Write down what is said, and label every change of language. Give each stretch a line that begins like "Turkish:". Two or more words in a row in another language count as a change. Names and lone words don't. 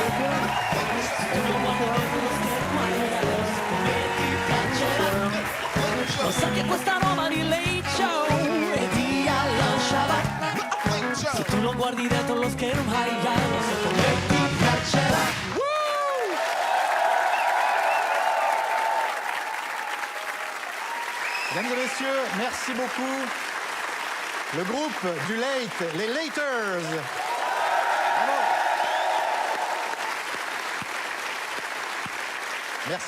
Italian: Se tu lo guardi dentro lo schermo ai ai, lo so come ti piacerà. Lo sai che questa roba di Late Show e ti lasciava. Se tu lo guardi dentro lo schermo, ai ai, lo so come ti piacerà.
French: Mesdames et messieurs, merci beaucoup. Le groupe du Late, les Laters. Bravo. Merci.